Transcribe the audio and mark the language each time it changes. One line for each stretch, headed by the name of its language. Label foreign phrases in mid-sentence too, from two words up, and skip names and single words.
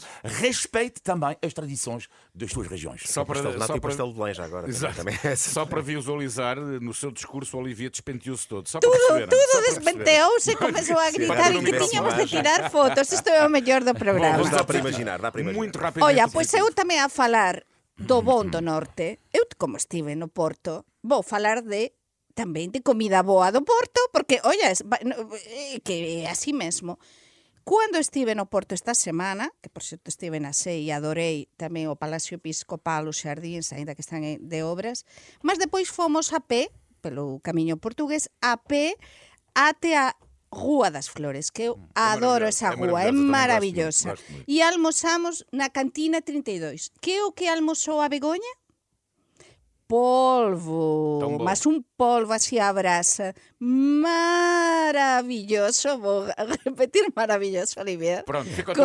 Portuguese: Respeite também as tradições das suas regiões. Só Pastel de nata só e pastel de Belém já agora. Exato. Também é essa. Só para visualizar, no seu discurso, o Olivia despenteou-se todo. Só para perceberem. Tudo Só para perceberem. despenteou-se e começou a gritar Para e no que microfone. tínhamos de tirar fotos. Isto é o melhor do programa. Mas dá para imaginar. Muito rapidamente. Olha,
Galician: pois eu tamén a falar do bon do norte, eu como estive no Porto, vou falar de tamén de comida boa do Porto, porque, olla, que é así mesmo. Cando estive no Porto esta semana, que por certo estive na SEI e adorei tamén o Palacio Episcopal, os xardíns, aínda que están de obras,
Portuguese: mas depois fomos a pé, pelo
Galician: camiño portugués,
Portuguese: a pé até a
Galician: Rúa das Flores, que eu adoro esa rúa, é maravillosa.
Portuguese: Gosto muito. E almoçamos na Cantina 32. Que é o que almoçou a Begoña? Polvo, Tão bom. mas um polvo así à brasa, maravilloso, vou repetir maravilloso, Olivier, Pronto, fica o teu